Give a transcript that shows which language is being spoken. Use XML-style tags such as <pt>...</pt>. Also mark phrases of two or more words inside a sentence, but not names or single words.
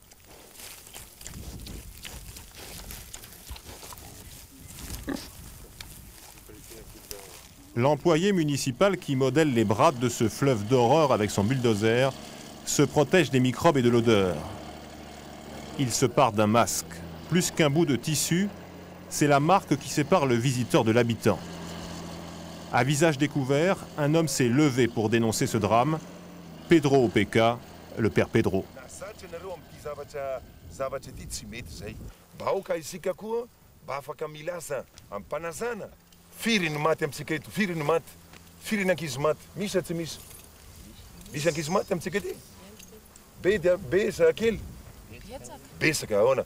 <fr>L'employé municipal qui modèle les brades de ce fleuve d'horreur avec son bulldozer se protège des microbes et de l'odeur. Il se pare d'un masque. Plus qu'un bout de tissu, c'est la marque qui sépare le visiteur de l'habitant. À visage découvert, un homme s'est levé pour dénoncer ce drame. Pedro Opeka, le père Pedro.</fr> <mg>Firy ny maty amintsika eto, firy ny maty, firy ny ankizy maty, misy na tsy misy? Misy ankizy maty amintsika ety? Be sa kely? Besaka, ahoana.</mg>